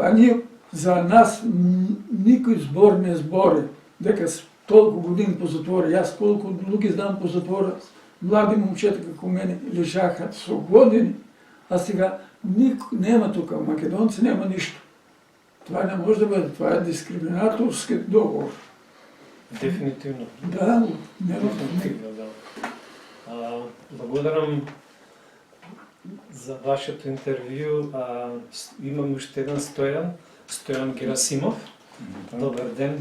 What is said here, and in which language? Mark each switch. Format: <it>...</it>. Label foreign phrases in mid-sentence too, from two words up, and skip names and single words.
<mk>А ние за нас никой збор не збори, дека с толкова години по затвора.</mk> <bg>Аз колко други знам по затвора, млади момчета како мене лежаха свободени, а сега нема тук, македонци няма нищо. Това не може да бъде, това е дискриминаторски договор. Дефинитивно. Да, няма Дефинитивно, да.</bg> <mk>Благодарам за вашето интервю. Имам уште еден Стојан Герасимов. Добар ден.</mk>